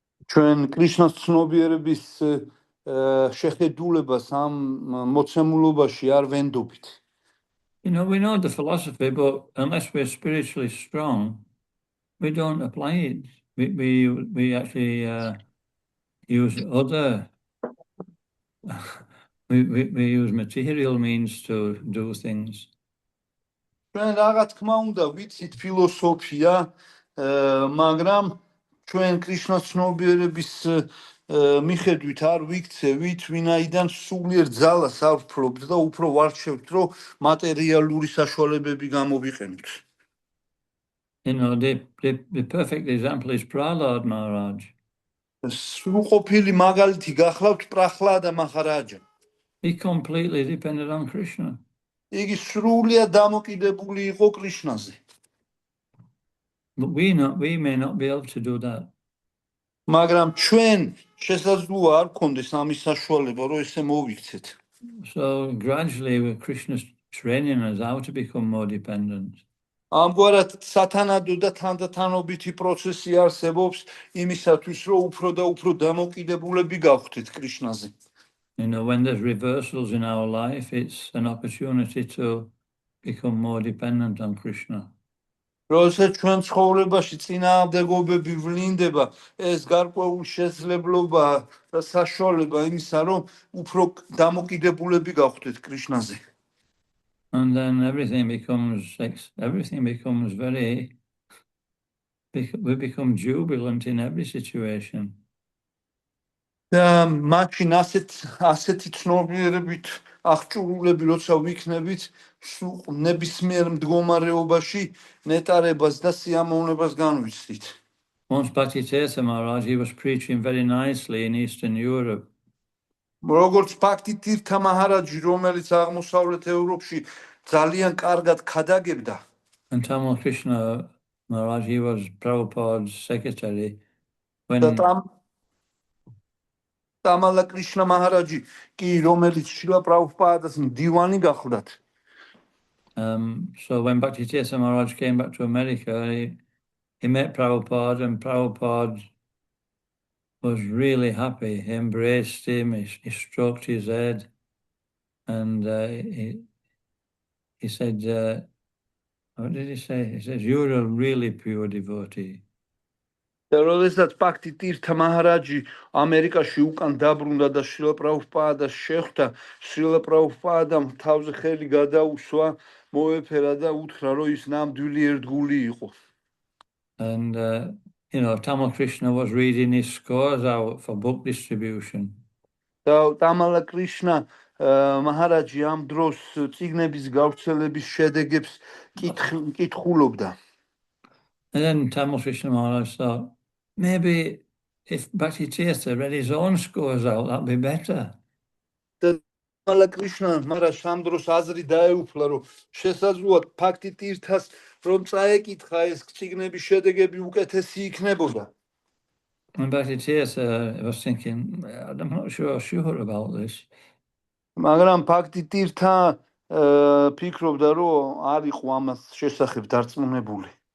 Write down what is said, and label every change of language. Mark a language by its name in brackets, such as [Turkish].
[Georgian] ჩვენ კრიშნას ცნობიერების შეხედულებას ამ მოცემულობაში არ ვენდობთ. [English] We know the philosophy, but unless we're spiritually strong, we don't apply it. We actually use other, we use material means to do things. [Georgian] ჩვენ რა თქმა უნდა ვიცით ფილოსოფია, მაგრამ ჩვენ კრიშნას ცნობიერების მიხედვით არ ვიქცევით, ვინაიდან სულიერ ძალას ავფლობთ და უფრო ვარჩევთ, რომ მატერიალური საშუალებები გამოვიყენოთ. [English] The perfect example is Prahlad Maharaj. [Georgian] სრულყოფილი მაგალითი გახლავთ პრახლადა მაჰარაჯა. [English] He completely depended on Krishna. [Georgian] იგი სრულიად დამოკიდებული იყო კრიშნაზე. [English] But we may not be able to do that. [Georgian] მაგრამ ჩვენ შესაძლოა არ გქონდეს ამის საშუალება, რომ ესე მოვიქცეთ. [English] So gradually, with Krishna's training us how to become more dependent. [Georgian] ამგვარად სათანადო და თანდათანობითი პროცესი არსებობს იმისათვის, რომ უფრო და უფრო დამოკიდებულები გავხდეთ კრიშნაზე. [English] You know, when there's reversals in our life, it's an opportunity to become more dependent on Krishna. [Georgian] როდესაც ჩვენ ცხოვრებაში წინააღმდეგობები ვლინდება, ეს გარკვეული შესაძლებლობა და საშუალება იმისა, რომ უფრო დამოკიდებულები გავხდეთ კრიშნაზე. [English] And then everything becomes very, we become jubilant in every situation. [Georgian] და მაშინ ასეთი ცნობიერებით აღჭურვილები როცა ვიქნებით, ნებისმიერ მდგომარეობაში ნეტარებას და სიამოვნებას განვიცდით. [English] Once Bhaktisiddhanta Maharaj, he was preaching very nicely in Eastern Europe. [Georgian] როგორც ბhakti-tirtha maharaj, რომელიც აღმოსავლეთ ევროპში ძალიან კარგად ქადაგებდა. [English] And Tamal Krishna Maharaj, he was Prabhupada's secretary. When [Georgian] Tamala Krishna Maharaji კი რომელიც შილა პრაბჰუპადას მდივანი გახლდათ. [English] So when Bhaktisiddhanta Maharaj came back to America, he met Prabhupada, and Prabhupada was really happy. He embraced him, he stroked his head, and he said, what did he say? He says, "You're a really pure devotee." [Georgian] და როდესაც ბhakti-tirtha maharaj ამერიკაში უკან დაბრუნდა და შილა პრაბჰუპადას შეხვდა, შილა პრაბჰუპადამ თავზე ხელი გადაუსვა, მოეფერა და უთხრა, რომ ის ნამდვილი ერთგული იყო. [English] And you know, Tamal Krishna was reading his scores out for book distribution. [Georgian] და Tamala Krishna Maharaji ამ დროს წიგნების გავრცელების შედეგებს კითხულობდა. [English] And then Tamal Krishna Maharaj thought, maybe if Bhaktisiddhanta read his own scores out, that'd be better. [Georgian] Tamala Krishna Maharaj ამ დროს აზრი დაეუფლა, რომ შესაძლოა ბhakti-tirthas რომ წაეკითხა ეს წიგნების შედეგები უკეთესი იქნებოდა. [English] And Bhaktisiddhanta was thinking, I'm not sure about this. [Georgian] მაგრამ ბhakti-tirtha ფიქრობდა, რომ არ იყო ამას შესახებ დარწმუნებული.